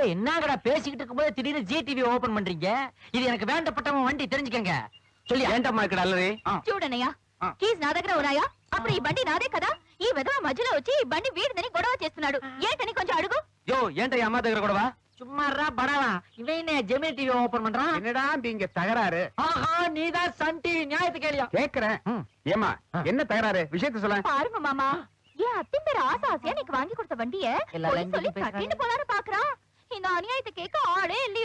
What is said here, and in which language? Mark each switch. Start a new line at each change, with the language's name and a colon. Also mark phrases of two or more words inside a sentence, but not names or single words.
Tamil: என்னங்கடா பேசிக்கிட்டு இருக்கும்போது திடீர்னு ஜிடிவி ஓபன் பண்றீங்க? இது எனக்கு வேண்டப்பட்டவன் வண்டி, தெரிஞ்சுக்கங்க. சொல்லி
Telugu: ఏంటమ్మా ఇక్కడ అల్లరి? చూడనయ్యా కీస్ నా దగ్గర ఉన్నాయా? అప్పుడు ఈ బండి నాదే కదా. ఈ విధవ మధ్యలో వచ్చి ఈ బండి వీడిదని గొడవ చేస్తున్నాడు. ఏంటని కొంచెం అడుగు. యో ఏంటయ్య అమ్మ దగ్గర గొడవ?
Tamil: சும்மாறா படவா, இவன் ஜெமினி டிவி ஓபன் பண்றான். என்னடா இங்க தகராறு? ஆஹா, நீதான் சன் டிவி நியாயத்தை கேளியா? கேக்குறேன். ஏமா என்ன தகராறு? விஷயத்தை சொல்ல. பாருங்க மாமா, ஏன் அத்தை பேர் ஆசையா நீக்கு வாங்கி கொடுத்த வண்டிய எல்லாரும் சொல்லி பேசுறாங்க. கட்டிட்டு போலான்னு பாக்குறான். இந்த அநியாயத்தை கேட்க ஆளே இல்லையோ.